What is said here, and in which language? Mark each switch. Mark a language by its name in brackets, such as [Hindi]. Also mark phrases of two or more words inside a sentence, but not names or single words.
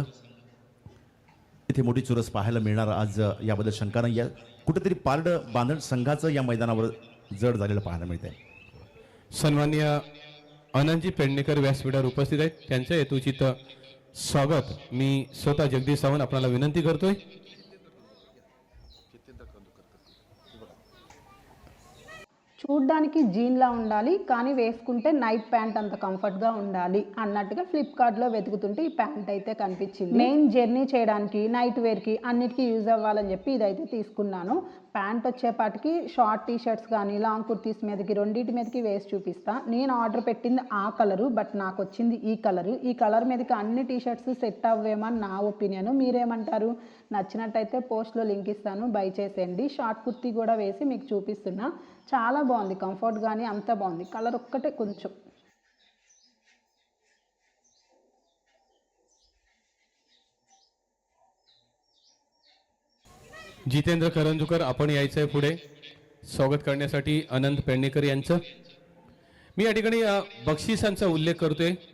[Marathi] इथे मोठी चुरस पाहायला मिळणार आज, याबद्दल शंका नाही आहे. कुठेतरी पारड बांधण संघाचं या मैदानावर जड झालेलं पाहायला मिळतंय. सन्माननीय आनंदजी पेडणेकर व्यासपीठावर उपस्थित आहेत. त्यांचं हेतुचित स्वागत मी स्वतः जगदीश सावंत आपल्याला विनंती करतोय. [Telugu] చూడ్డానికి జీన్లా ఉండాలి కానీ వేసుకుంటే [English] night pant [Telugu] అంత కంఫర్ట్గా ఉండాలి అన్నట్టుగా ఫ్లిప్కార్ట్లో వెతుకుతుంటే ఈ ప్యాంట్ అయితే కనిపించింది. నేను జర్నీ చేయడానికి [English] night wear [Telugu] అన్నిటికీ యూజ్ అవ్వాలని చెప్పి ఇదైతే తీసుకున్నాను. ప్యాంట్ వచ్చేపాటికి [English] short T-shirts [Telugu] కానీ లాంగ్ కుర్తీస్ మీదకి రెండింటి మీదకి వేసి చూపిస్తా. నేను ఆర్డర్ పెట్టింది ఆ కలరు, బట్ నాకు వచ్చింది ఈ కలరు. ఈ కలర్ మీదకి అన్ని [English] T-shirts [Telugu] సెట్ అవ్వేమని నా ఒపీనియన్. మీరేమంటారు? నచ్చినట్టయితే పోస్ట్లో లింక్ ఇస్తాను, బై చేసేయండి. షార్ట్ కుర్తీ కూడా వేసి మీకు చూపిస్తున్నా. చాలా బాగుంది, కంఫర్ట్ కానీ అంత బాగుంది. కలర్ ఒక్కటే కొంచెం [Marathi] जितेंद्र करंजूकर आपण यायचंय पुढे स्वागत करण्यासाठी अनंत पेडणेकर यांचं. मी या ठिकाणी बक्षिसांचा उल्लेख करतोय.